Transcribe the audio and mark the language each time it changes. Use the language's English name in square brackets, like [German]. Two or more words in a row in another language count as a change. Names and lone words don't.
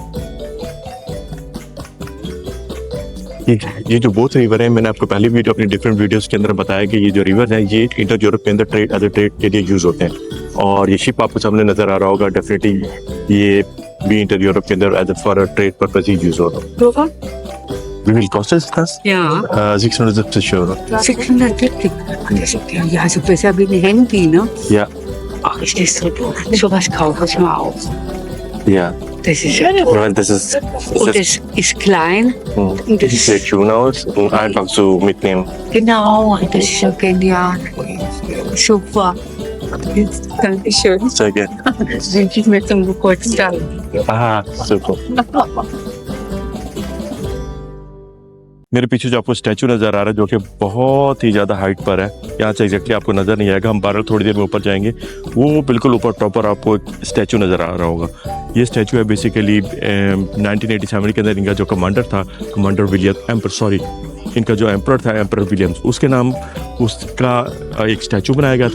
[Hindi] ये जो [English] both river [Hindi] है मैंने आपको पहले वीडियो अपनी [English] different videos [Hindi] के अंदर बताया कि ये जो रिवर है ये [English] inter Europe [Hindi] के अंदर ट्रेड के लिए यूज़ होते हैं और ये शिप आपको सामने नज़र आ रहा होगा डेफिनेटली ये भी [English] inter Europe [Hindi] के अंदर [English] as for trade purpose [Hindi] ही यूज़ होता है। [German] Wie viel kostet das? Ja. 670 Euro. 670. Ja, also besser wie ein Handy, ne? Ja. Ach, ist das so? Sowas kaufe ich mal auf. Ja. Das ist Und das ist und das ist klein. Und das sieht schön aus und einfach so mitnehmen. genau, das ist ja genial. Super. Dankeschön. Sehr gerne. Das wünsche ich mir zum Geburtstag. super. [Hindi] मेरे पीछे जो आपको स्टैचू नज़र आ रहा है जो कि बहुत ही ज़्यादा हाइट पर है, यहाँ से एग्जैक्टली आपको नज़र नहीं आएगा, हम 12 थोड़ी देर में ऊपर जाएंगे, वो बिल्कुल ऊपर टॉप पर आपको एक स्टैचू नज़र आ रहा होगा। ये स्टैचू है बेसिकली 1987 के अंदर इनका जो कमांडर था, कमांडर विलियम इनका जो एम्पर था, एम्पर विलियम्स, उसके नाम उसका एक स्टैचू बनाया गया था।